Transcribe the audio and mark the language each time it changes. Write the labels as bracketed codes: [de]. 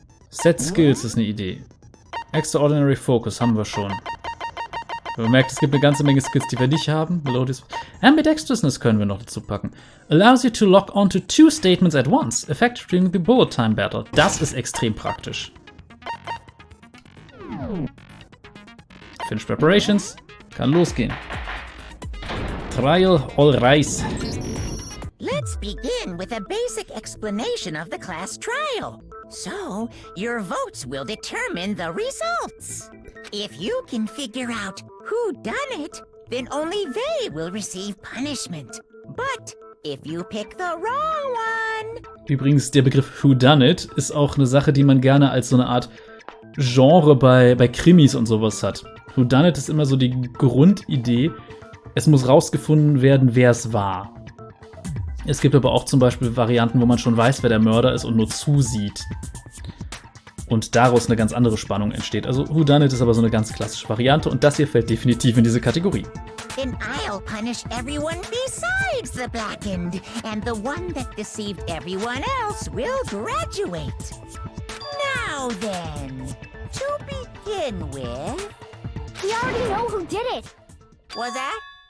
[de] Set Skills ist eine Idee. Extraordinary Focus haben wir schon. Man merkt, es gibt eine ganze Menge Skills, die wir nicht haben. Ambidextrousness können wir noch dazu packen. [en] Allows you to lock onto 2 statements at once. Effective during the bullet time battle. [de] Das ist extrem praktisch. [en] Finish preparations. [de] Kann losgehen. [en] Trial all rise. Let's begin with a basic explanation of the class trial. So, your votes will determine the results. If you can figure out who done it, then only they will receive punishment. But if you pick the wrong one... [de] Übrigens, der Begriff Whodunit ist auch eine Sache, die man gerne als so eine Art Genre bei Krimis und sowas hat. Whodunit ist immer so die Grundidee, es muss rausgefunden werden, wer es war. Es gibt aber auch zum Beispiel Varianten, wo man schon weiß, wer der Mörder ist und nur zusieht. Und daraus eine ganz andere Spannung entsteht. Also Whodunit ist aber so eine ganz klassische Variante und das hier fällt definitiv in diese Kategorie. [en] Then I'll punish everyone besides the blackened, and the one that deceived everyone else will graduate. Now then, to begin with... We already know who did it. Was that?